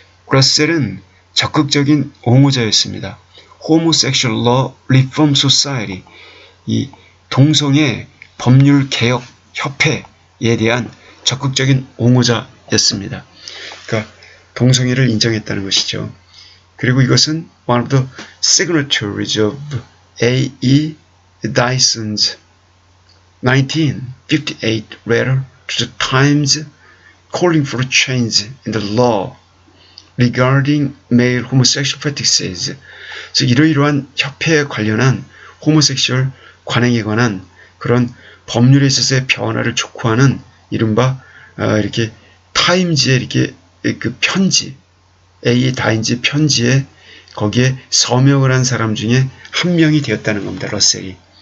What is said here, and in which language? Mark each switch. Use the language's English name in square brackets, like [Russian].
[Korean] 러셀은 적극적인 옹호자였습니다. Homosexual Law Reform Society, 이 동성애 법률 개혁 협회에 대한 적극적인 옹호자였습니다. 그러니까 동성애를 인정했다는 것이죠. 그리고 이것은 [English] one of the signatories of A.E. Dyson's 1958 letter to the Times calling for a change in the law regarding male homosexual practices. [Korean] 즉 이러이러한 협회에 관련한 호모섹슈얼 관행에 관한 그런 법률에 있어서의 변화를 촉구하는 이른바 이렇게 타임즈의 이렇게 그 편지, A. 다인즈 편지에 거기에 서명을 한 사람 중에 한 명이 되었다는 겁니다. 러셀이.